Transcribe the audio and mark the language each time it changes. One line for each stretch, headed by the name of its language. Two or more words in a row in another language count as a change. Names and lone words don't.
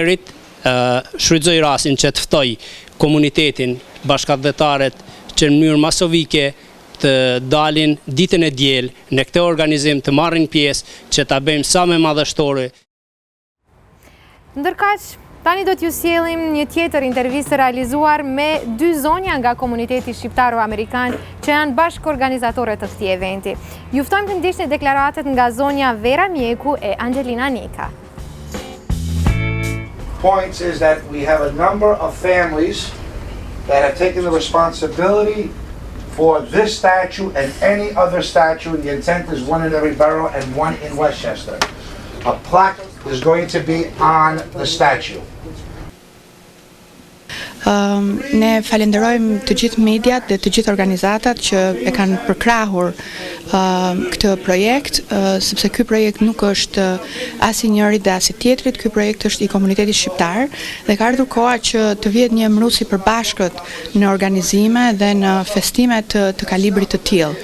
Albanian: Njëherët shfrytëzoj rastin që të ftoj komunitetin, bashkëdhetaret që në mënyrë masovike të dalin ditën e diel në këtë organizim të marrin pjesë që ta bëjmë sa më madhështore. Ndërkaq, tani do t'ju sjellim një tjetër intervistë realizuar me dy zonja nga komuniteti shqiptaro-amerikan që janë bashkë organizatore të këtij eventi. Ju ftojmë të ndiqni deklaratet nga zonja Vera Mjeku e Angelina Nika.
English: Points is that we have a number of families that have taken the responsibility for this statue and any other statue, and the intent is one in every borough and one in Westchester. A plaque is going to be on the statue.
Albanian: Ne falenderojmë të gjithë mediat dhe të gjithë organizatat që e kanë përkrahur këtë projekt, sepse ky projekt nuk është as i njërit dhe as i tjetrit, ky projekt është i komunitetit shqiptar dhe ka ardhur koha që të vihet një emërues i përbashkët në organizime dhe në festime të kalibrit të tillë.